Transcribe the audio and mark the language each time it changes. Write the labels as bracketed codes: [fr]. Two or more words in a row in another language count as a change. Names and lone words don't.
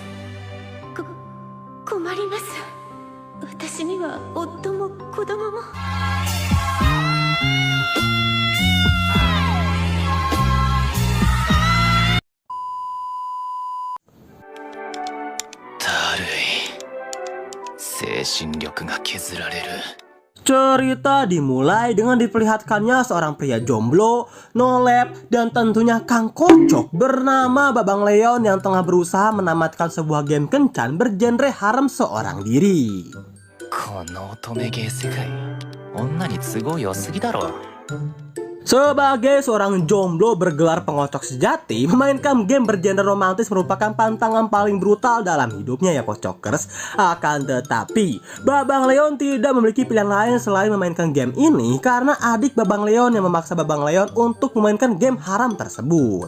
[ja] 困ります。私には夫も子供も。だるい。精神力が削られる。 [id] Cerita dimulai dengan diperlihatkannya seorang pria jomblo, nolep, dan tentunya Kang Kocok bernama Babang Leon yang tengah berusaha menamatkan sebuah game kencan bergenre harem seorang diri. [ja] この乙女ゲー世界、女に都合良すぎだろ。 [id] Sebagai seorang jomblo bergelar pengocok sejati, memainkan game bergenre romantis merupakan pantangan paling brutal dalam hidupnya ya Kocokers. Akan tetapi, Babang Leon tidak memiliki pilihan lain selain memainkan game ini karena adik Babang Leon yang memaksa Babang Leon untuk memainkan game haram tersebut.